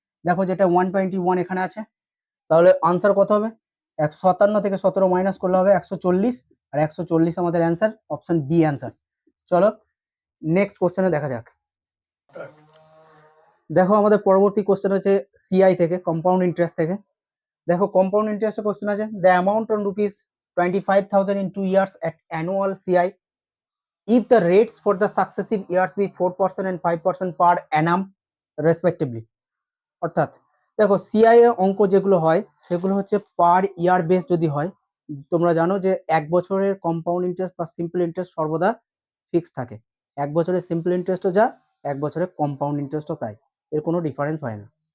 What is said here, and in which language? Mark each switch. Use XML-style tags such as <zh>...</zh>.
<bn>দেখো যেটা 121 এখানে আছে, তাহলে আনসার কত হবে? 157 থেকে 17 মাইনাস করলে হবে 140, আর 140 আমাদের অ্যান্সার, অপশন বি অ্যান্সার। চলো নেক্সট কোশ্চেনে দেখা যাক। দেখো আমাদের পরবর্তী কোশ্চেন হচ্ছে সিআই থেকে, কম্পাউন্ড ইন্টারেস্ট থেকে। দেখো কম্পাউন্ড ইন্টারেস্টের কোশ্চেন আছে,</bn> <en>The amount on rupees 25,000 in 2 years at annual CI if the rates for the successive years be 4% and 5% per annum respectively।</en> <bn>অর্থাৎ দেখো সিআই এর অঙ্ক যেগুলো হয় সেগুলো হচ্ছে পার ইয়ার বেস যদি হয়। তোমরা জানো যে 1 বছরের কম্পাউন্ড ইন্টারেস্ট বা সিম্পল ইন্টারেস্ট সর্বদা ফিক্স থাকে। 1 বছরের সিম্পল ইন্টারেস্টও যা, 1 বছরের কম্পাউন্ড ইন্টারেস্টও তাই, এর কোনো ডিফারেন্স হয় না।</bn>